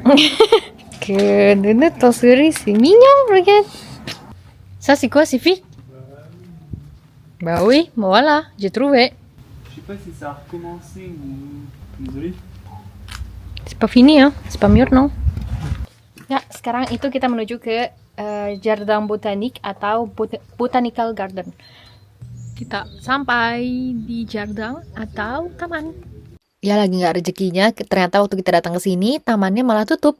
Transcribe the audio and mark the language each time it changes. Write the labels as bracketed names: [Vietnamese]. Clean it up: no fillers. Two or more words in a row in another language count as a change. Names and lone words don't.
[French] Que de ton sourire, c'est mignon, regarde. Ça c'est quoi, c'est fille? Bah oui, voilà, j'ai trouvé. Je sais pas si ça a recommencé ou. Désolé. C'est pas fini ya, c'est pas mûr non. [Indonesian] Ya, sekarang itu kita menuju ke Jardin Botanik atau Botanical Garden. Kita sampai di jardin atau taman. Ya lagi nggak rezekinya, ternyata waktu kita datang ke sini, tamannya malah tutup.